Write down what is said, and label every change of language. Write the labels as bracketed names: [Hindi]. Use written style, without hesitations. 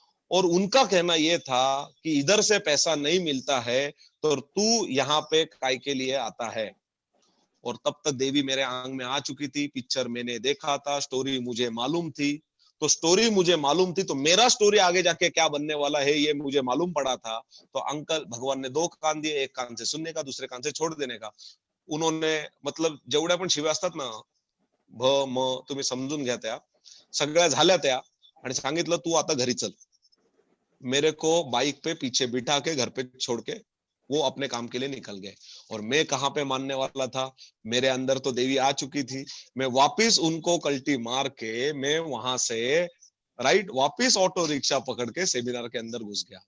[Hindi] और उनका कहना यह था कि इधर से पैसा नहीं मिलता है, तो तू यहाँ पे काय के लिए आता है। और तब तक देवी मेरे आंग में आ चुकी थी, पिक्चर मैंने देखा था, स्टोरी मुझे मालूम थी। तो स्टोरी मुझे मालूम थी, तो मेरा स्टोरी आगे जाके क्या बनने वाला है ये मुझे मालूम पड़ा था। तो अंकल, भगवान ने 2 कान दिए, एक कान से सुनने का, दूसरे कान से छोड़ देने का। [Marathi] उन्होंने मतलब जेवढ्या पण शिव्या असतात ना, भ म तुम्ही समजून घ्या, त्या सगळ्या झाल्या त्या, आणि सांगितलं तू आता घरी चल। [Hindi] मेरे को बाइक पे पीछे बिठा के घर पे छोड़ के वो अपने काम के लिए निकल गए। और मैं कहां पे मानने वाला था, मेरे अंदर तो देवी आ चुकी थी। मैं वापिस उनको कल्टी मार के मैं वहां से राइट वापिस ऑटो रिक्शा पकड़ के सेमिनार के अंदर घुस गया।